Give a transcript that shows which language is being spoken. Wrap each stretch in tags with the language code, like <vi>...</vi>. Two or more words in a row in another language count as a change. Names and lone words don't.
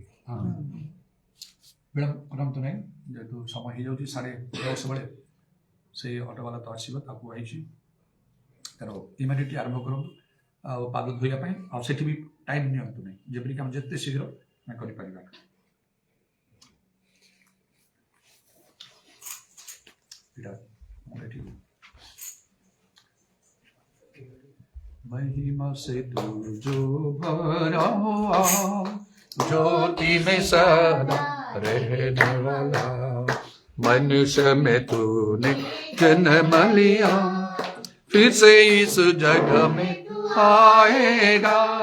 <or>ବିଳମ୍ବ କରନ୍ତୁ ନାହିଁ, ଯେହେତୁ ସମୟ ହେଇଯାଉଛି 10:30 ବେଳେ ସେଇ ଅଟୋବାଲା ତ ଆସିବ, ତାକୁ ହେଇଛି ତାର ଇମିଡ଼ିଏଟଲି ଆରମ୍ଭ କରନ୍ତୁ ଆଉ ପାଦ ଧୋଇବା ପାଇଁ। ଆଉ ସେଠି ବି ଟାଇମ୍ ନିଅନ୍ତୁ ନାହିଁ, ଯେପରିକି ଆମେ ଯେତେ ଶୀଘ୍ର ଆମେ କରିପାରିବା।</or> <hi>महिमा से तू जो भरा ज्योति में सदा रहने वाला, मनुष्य में तूने जन्म लिया, फिर से इस जग में आएगा</hi>